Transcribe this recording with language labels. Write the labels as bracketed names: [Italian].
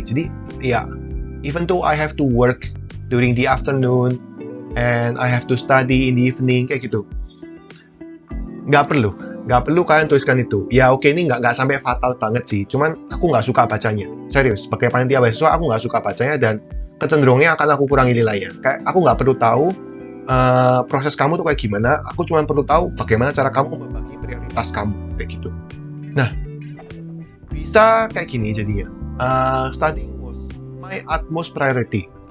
[Indonesian] Jadi ya, [English] even though I have to work during the afternoon and I have to study in the evening [Indonesian] kayak gitu, nggak perlu kalian tuliskan itu. Ya oke, ini nggak sampai fatal banget sih, cuman aku nggak suka bacanya, serius. Sebagai panitia beasiswa aku nggak suka bacanya dan kecenderungannya akan aku kurangi nilainya. Kayak aku nggak perlu tahu proses kamu tuh kayak gimana, aku cuma perlu tahu bagaimana cara kamu membagi prioritas kamu kayak gitu. Nah, bisa kayak gini jadinya, [English] studying was my utmost priority.